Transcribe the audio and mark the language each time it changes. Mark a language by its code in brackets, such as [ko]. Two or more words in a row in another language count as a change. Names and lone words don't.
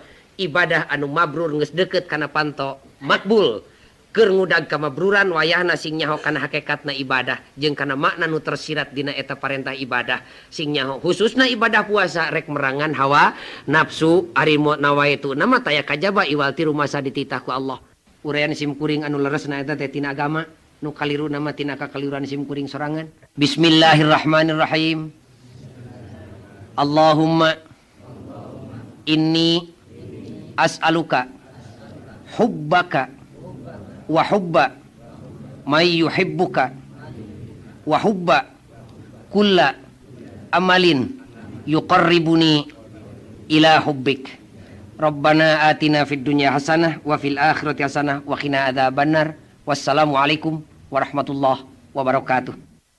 [su] ibadah anu mabrur geus deukeut kana panto makbul keur ngudag ka mabruran wayahna sing nyaho kana hakikatna ibadah jeung kana makna nu tersirat dina eta parentah ibadah sing nyaho khususna ibadah puasa rek merangan hawa nafsu ari nawaitu nama taya kajaba iwal tiru masa dititah ku Allah uraian sim kuring anu leresna eta teh tina agama nu kaliru nama tina kakaliruan sim kuring sorangan bismillahirrahmanirrahim [ar] اللهم إني أسألك حبك وحب من يحبك وحب كل عمل يقربني إلى حبك ربنا آتنا في الدنيا حسنة وفي الآخرة حسنة وقنا عذاب النار والسلام عليكم ورحمة الله وبركاته.